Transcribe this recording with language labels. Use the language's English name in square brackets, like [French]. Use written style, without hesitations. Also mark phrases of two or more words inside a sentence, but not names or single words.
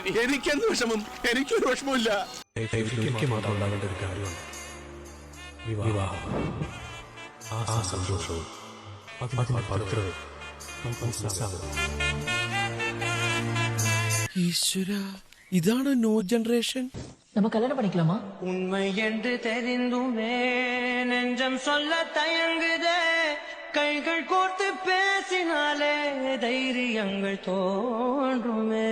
[Malayalam] എനിക്കെന്ത് വിഷമം? എനിക്കൊരു വിഷമമില്ല. മാത്രം ഉണ്ടാകേണ്ട ഒരു കാര്യമാണ് വിവാഹം. ആ സന്തോഷവും അതിന്റെ പവിത്രതയും മനസ്സിലാകും. ഈശ്വര, ഇതാണ് [English] new generation. [Tamil] நம்ம கல்யாணம் பண்ணிக்கலாமா? உண்மை என்று தெரிந்துமே நெஞ்சம் சொல்ல தயங்குதே, கைகள் கோர்த்து பேசினாலே தைரியங்கள் தோன்றுமே.